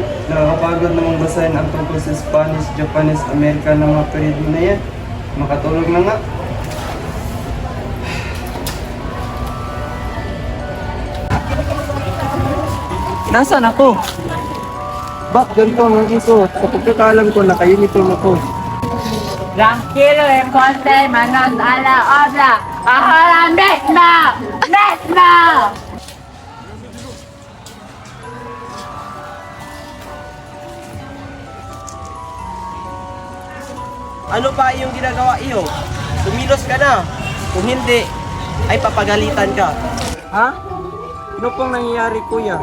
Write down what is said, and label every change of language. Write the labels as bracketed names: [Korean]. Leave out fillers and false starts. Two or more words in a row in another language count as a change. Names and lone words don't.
[Filipino] Nakakapagod namang basahin ang tungkol sa [English] Spanish, Japanese, American [Filipino] na mga periodo na yan. Makatulog na nga. Nasaan ako? Bak, ganito ang isuot. Sa pagkakalam ko, naka-uniform ako. [Spanish] Tranquilo y ponte manos a la obra. Ahora mismo! ¡Mismo! [Filipino] Ano pa iyong ginagawa iyo? Tumilos ka na. Kung hindi, ay papagalitan ka. Ha? Ano pong nangyayari, kuya?